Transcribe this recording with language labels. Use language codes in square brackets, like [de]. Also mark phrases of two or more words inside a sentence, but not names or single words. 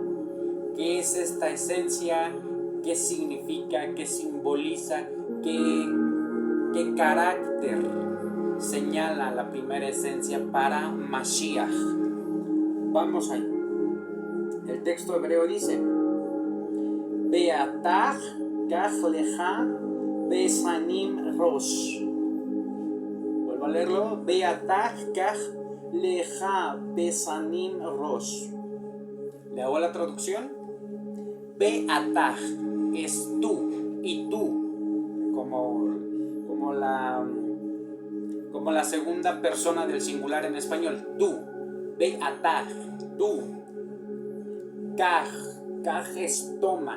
[es] ¿Qué es esta esencia? ¿Qué significa? ¿Qué simboliza? ¿Qué carácter señala la primera esencia para Mashiach? Vamos ahí. El texto hebreo dice: [he] ואתה קח לך בשמים ראש. [es] Vuelvo a leerlo. [he] ואתה קח לך בשמים ראש. [es] ¿Le hago la traducción? Beatach es tú, y tú, como la segunda persona del singular en español. Tú. Beatach, tú. Kach es toma.